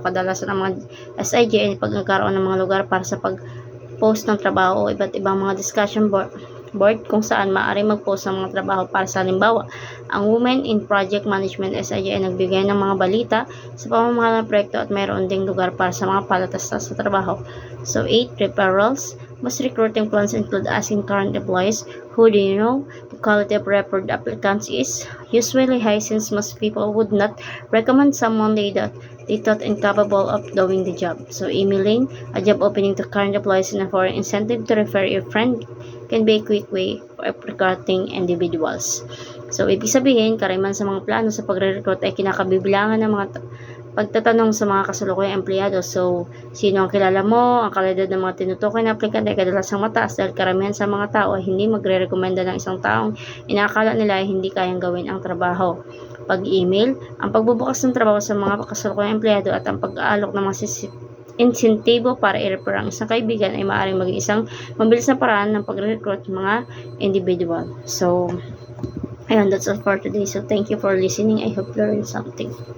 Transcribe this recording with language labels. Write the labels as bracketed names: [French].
[Filipino] Kadalasan ang mga SIG ay pagkakaroon ng mga lugar para sa pag-post ng trabaho o iba't ibang mga discussion board kung saan maaari mag-post ng mga trabaho para sa halimbawa, ang Women in Project Management SIG ay nagbigay ng mga balita sa pamamahala ng proyekto at mayroon ding lugar para sa mga palatastas sa trabaho. [English] So 8, referrals. Most recruiting plans include asking current employees, who do you know? The quality of referred applicants is usually high since most people would not recommend someone they thought incapable of doing the job. So emailing a job opening to current employees in a foreign incentive to refer your friend can be a quick way of recruiting individuals. [Filipino] So ibig sabihin, karamihan sa mga plano sa pagre-recruit ay kinakabibilangan ng mga pagtatanong sa mga kasalukuyang empleyado. So, sino ang kilala mo? Ang kalidad ng mga tinutukoy na aplikante ay kadalasang mataas dahil karamihan sa mga tao ay hindi magre-rekomenda ng isang taong inaakala nila ay hindi kayang gawin ang trabaho. Pag-email, ang pagbubukas ng trabaho sa mga kasalukuyang empleyado at ang pag-aalok ng mga insentibo para i-refer ang isang kaibigan ay maaaring maging isang mabilis na paraan ng pag-recruit mga individual. [English] So, ayun, that's all for today. So, thank you for listening. I hope you learned something.